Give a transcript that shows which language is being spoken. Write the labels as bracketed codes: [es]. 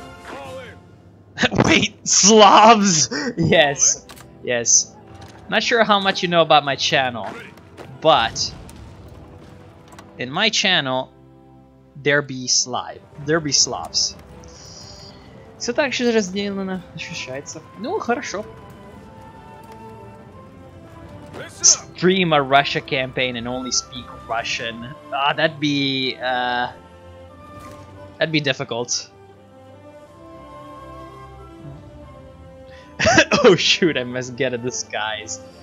[en] All in. Wait, Slavs! Yes, yes. Not sure how much you know about my channel, but in my channel, there be Slavs. [ru] Все так же разделено, ощущается. Ну, хорошо. [en] Listen up. Stream a Russia campaign and only speak Russian. Ah, that'd be difficult. Oh shoot, I must get a disguise.